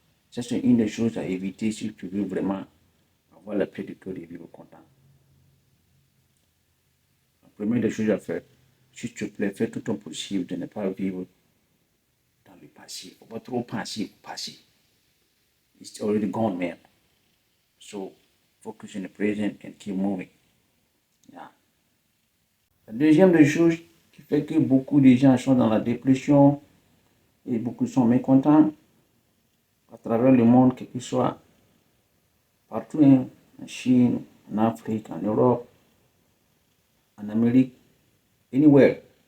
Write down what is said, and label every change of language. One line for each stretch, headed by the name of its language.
French: Ça, c'est une des choses à éviter si tu veux vraiment avoir la paix de cœur et vivre content. La première des choses à faire, s'il te plaît, fais tout ton possible de ne pas vivre dans le passé. Il ne faut pas trop penser au passé.
English: It's already gone, man. So, focus on the present and keep moving. Yeah.
French: La deuxième des choses qui fait que beaucoup de gens sont dans la dépression et beaucoup sont mécontents à travers le monde, quel que soit, partout, hein, en Chine, en Afrique, en Europe, en Amérique, anywhere.